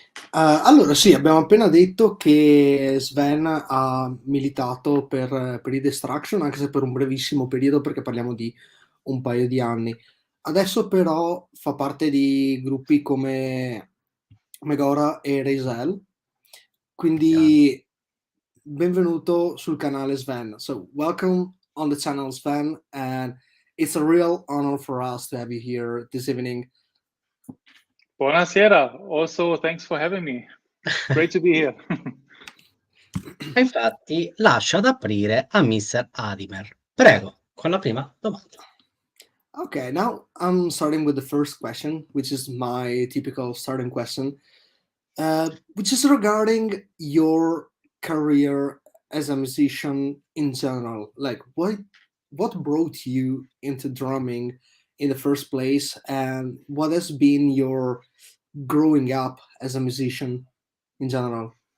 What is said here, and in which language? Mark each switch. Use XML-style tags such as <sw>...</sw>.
<it>Allora sì, abbiamo appena detto che Sven ha militato per i Destruction, anche se per un brevissimo periodo, perché parliamo di un paio di anni. Adesso però fa parte di gruppi come Megora e Razel, quindi benvenuto sul canale Sven.</it> <en>So welcome on the channel Sven, and it's a real honor for us to have you here this evening.</en> <it>Buonasera.</it> <en>Also, thanks for having me. Great to be here.</en> <it>E infatti lascio ad aprire a Mr. Adimer. Prego, con la prima domanda.</it> <en>Okay, now I'm starting with the first question, which is my typical starting question, which is regarding your career as a musician in general. Like, what brought you into drumming in the first place, and what has been your growing up as a musician in general?</en>